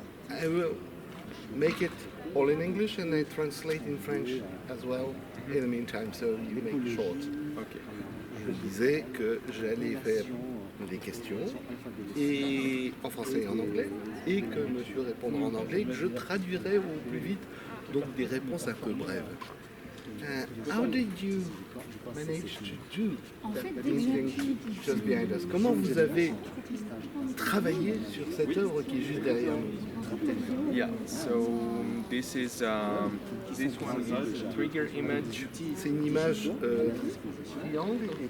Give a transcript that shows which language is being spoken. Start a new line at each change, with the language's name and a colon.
English: I will make it all in English and I translate in French as well in the meantime, so you make it short. Okay.
French: Je disais que j'allais faire des questions et en français et en anglais et que monsieur répondra en anglais, que je traduirai au plus vite, donc des réponses un peu brèves.
English: How did you manage to do that painting just behind us?
French: Comment vous avez travaillé sur cette œuvre qui est juste derrière nous?
English: Yeah, so this is this one is a trigger image
French: C'est une image triangle